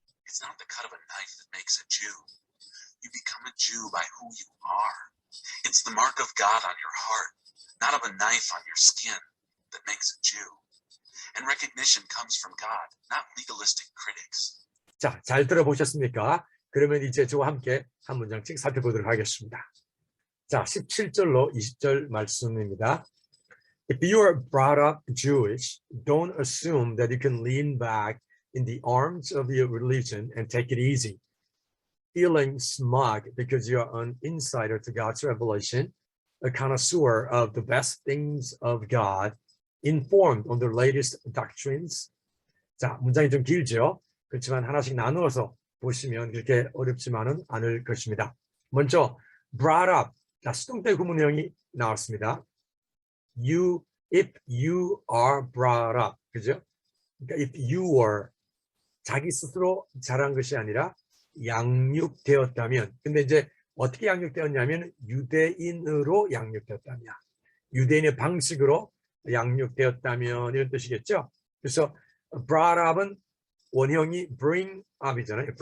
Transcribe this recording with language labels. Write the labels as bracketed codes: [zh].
[en] It's not the cut of a knife that makes a Jew. You become a Jew by who you are. It's the mark of God on your heart, not of a knife on your skin, that makes a Jew. And recognition comes from God, not legalistic critics. [ko] 자, 잘 들어보셨습니까? 그러면 이제 저와 함께 한 문장씩 살펴보도록 하겠습니다. 자, 17절로 20절 말씀입니다. [en] If you are brought up Jewish, don't assume that you can lean back in the arms of your religion and take it easy, feeling smug because you are an insider to God's revelation, a connoisseur of the best things of God, informed on the latest doctrines. [ko] 자, 문장이 좀 길죠? 그렇지만 하나씩 나누어서 보시면 그렇게 어렵지만은 않을 것입니다. 먼저 [en] brought up, [ko] 자, 수동태 구문형이 나왔습니다. [en] if you are brought up, [ko] 그죠? 그러니까 [en] if you were, [ko] 자기 스스로 자란 것이 아니라 양육되었다면, 근데 이제 어떻게 양육되었냐면 유대인으로 양육되었다면, 유대인의 방식으로 양육되었다면 이런 뜻이겠죠. 그래서 [en] brought up [ko] 은 원형이 [en] bring up [ko] 이잖아요.